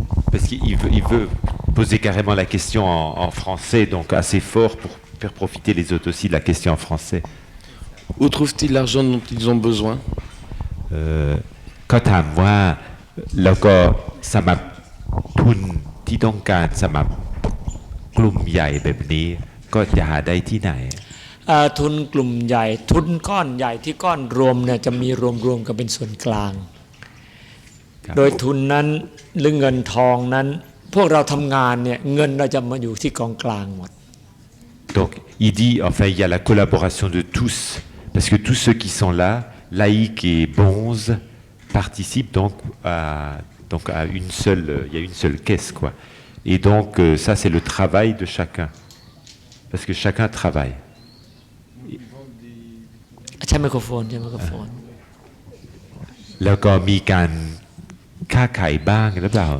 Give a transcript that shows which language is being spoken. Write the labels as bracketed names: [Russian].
[French] parce qu'il veut poser carrément la question en français, donc assez fort pour faire profiter les autres aussi de la question en français. Où trouvent-ils l'argent dont ils ont besoin? [Thai] ก็ถามว่าแล้วก็สำหรับทุนที่ต้องการสำหรับกลุ่มใหญ่แบบนี้ก็จะหาได้ที่ไหน ทุนกลุ่มใหญ่ทุนก้อนใหญ่ที่ก้อนรวมเนี่ยจะมีรวมกันเป็นส่วนกลางโดยทุนนั้นหรือเงินทองนั้นพวกเราทำงานเนี่ยเงินเราจะมาอยู่ที่กองกลางหมด [French] Donc il dit enfin il y a la collaboration de tous parce que tous ceux qui sont là laïcs et bonzes participent donc à une seule il y a une seule caisse quoi et donc ça c'est le travail de chacun parce que chacun travaille [Thai] ใช้ไมโครโฟนใช้ไมโครโฟน แล้วก็มีการค้าขายบ้างหรือเปล่า